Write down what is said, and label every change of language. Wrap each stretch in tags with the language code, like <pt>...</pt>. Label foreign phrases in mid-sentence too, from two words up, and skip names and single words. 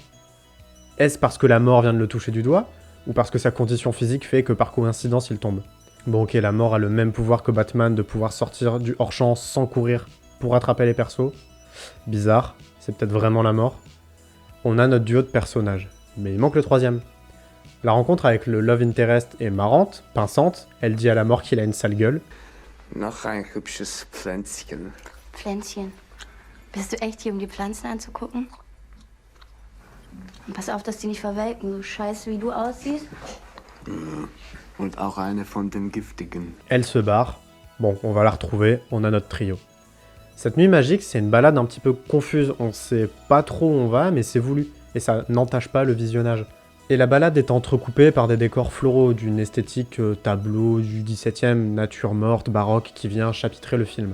<fr>Est-ce parce que la mort vient de le toucher du doigt, ou parce que sa condition physique fait que par coïncidence il tombe? Bon ok, la mort a le même pouvoir que Batman de pouvoir sortir du hors-champ sans courir pour attraper les persos. Bizarre, c'est peut-être vraiment la mort. On a notre duo de personnages, mais il manque le troisième. La rencontre avec le</fr> <en>love interest</en> <fr>est marrante, pincante, elle dit à la mort qu'il a une sale gueule.</fr> <de>Noch ein hübsches Pflänzchen. Pflänzchen. Bist du echt hier, um die Pflanzen anzugucken? Pass auf, dass die nicht verwelken, so scheiße wie du aussiehst. Und auch eine von den giftigen.</de> <fr>Elle se barre. Bon, on va la retrouver, on a notre trio. Cette nuit magique, c'est une balade un petit peu confuse, on sait pas trop où on va, mais c'est voulu, et ça n'entache pas le visionnage. Et la balade est entrecoupée par des décors floraux, d'une esthétique tableau du XVIIe, nature morte, baroque, qui vient chapitrer le film.</fr>